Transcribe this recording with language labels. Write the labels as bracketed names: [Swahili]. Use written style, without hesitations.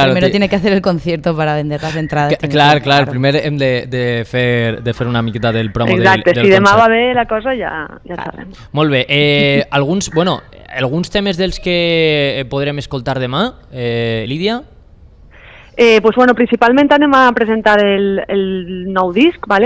[Spanish] Primero tiene que hacer el concierto para vender las entradas. [Catalan] Claro. Primer hem de fer una miqueta del promo del concert. Exacte, si demà va bé la cosa ja sabem. Molt bé. Alguns temes dels que podrem escoltar demà, Lídia? [Spanish] Pues bueno, [Catalan] principalment anem a presentar el nou disc, ¿vale?